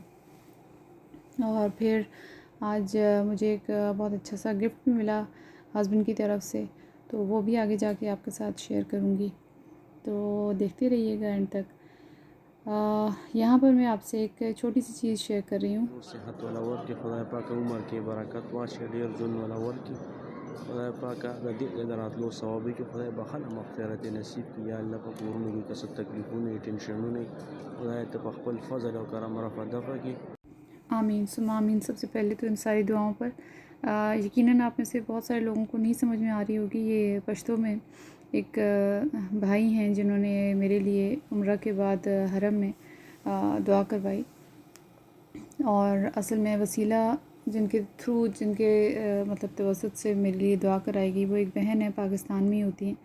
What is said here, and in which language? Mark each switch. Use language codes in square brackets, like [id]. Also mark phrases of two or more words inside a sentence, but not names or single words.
[ur] اور پھر آج مجھے ایک بہت اچھا سا گفٹ بھی ملا ہسبینڈ کی طرف سے، تو وہ بھی آگے جا کے آپ کے ساتھ شیئر کروں گی. تو دیکھتے رہیے گا اینڈ تک. یہاں پر میں آپ سے ایک چھوٹی سی چیز شیئر کر رہی ہوں. [ps] صحت ولا وركي خدای پاکه عمر کې برکت واچوي ډېر ژوند ولا ورکي خدای پاکه د دې د راتلو ثواب وکړي خدای بخښنه مغفرت یې نصیب کړي یا الله په کورونو کې که څه تکلیفونه وي ټینشنونه وي خدای ته په خپل فضل او کرم رفع दफा کړي। [ar] آمين ثم آمين. [ur] سب سے پہلے تو ان ساری دعاؤں پر یقیناً آپ میں سے بہت سارے لوگوں کو نہیں سمجھ میں آ رہی ہو گی. یہ پشتو میں ایک بھائی ہیں جنہوں نے میرے لیے عمرہ کے بعد حرم میں دعا کروائی. اور اصل میں وسیلہ جن کے تھرو، جن کے مطلب توسط سے میرے لیے دعا کرائے گی، وہ ایک بہن ہے، پاکستان میں ہی ہوتی ہیں.